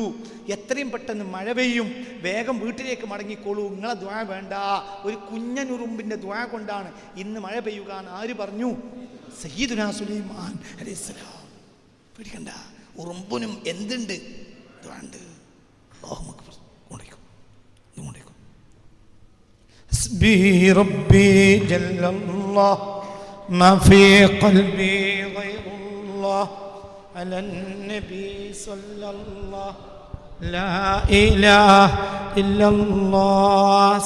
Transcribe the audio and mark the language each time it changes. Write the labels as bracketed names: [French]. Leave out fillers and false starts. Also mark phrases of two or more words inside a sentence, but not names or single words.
[Malayalam] എത്രയും പെട്ടെന്ന് മഴ പെയ്യും, വേഗം വീട്ടിലേക്ക് മടങ്ങിക്കോളൂ, നിങ്ങളെ ദ്വാ വേണ്ട. ഒരു കുഞ്ഞൻ ഉറുമ്പിൻ്റെ ദ്വാ കൊണ്ടാണ് ഇന്ന് മഴ പെയ്യുക എന്ന് ആര് പറഞ്ഞു? സയ്യിദുനാ സുലൈമാൻ അലൈഹിസ്സലാം. പേടിക്കണ്ട, ഉറുമ്പിനും എന്തുണ്ട്? ദ്വാ ഉണ്ട്. [Arabic] الله أكبر. [Malayalam] കൊണ്ടേക്കും കൊണ്ടേക്കും. [Arabic] حسبي ربي جل الله ما في قلبي غير الله على النبي صلى الله لا إله إلا الله.